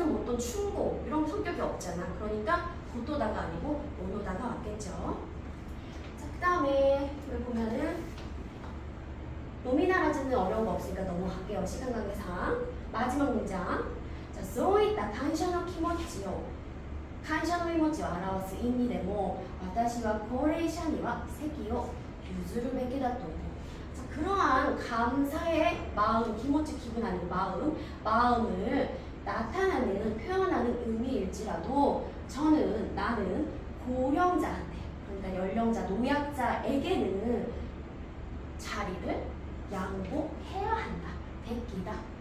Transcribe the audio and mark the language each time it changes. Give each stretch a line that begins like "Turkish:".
Korean: 어떤 충고 이런 성격이 없잖아. 그러니까 고토다가 아니고 오노다가 왔겠죠. 자, 그 다음에 여기 보면은 노미나라즈는 어려운 거 없으니까 넘어갈게요. 시간 관계상. 마지막 문장. 자,
Japanese: そういった感謝の気持ちを感謝の気持ちを表す意味でも私は高齢者には席を譲るべきだと思う.
Korean: 자, 그러한 감사의 마음, 기모치 기분 아닌 마음을 나타나는 표현하는 의미일지라도 나는 고령자한테, 그러니까 연령자, 노약자에게는 자리를 양보해야 한다. 베끼다.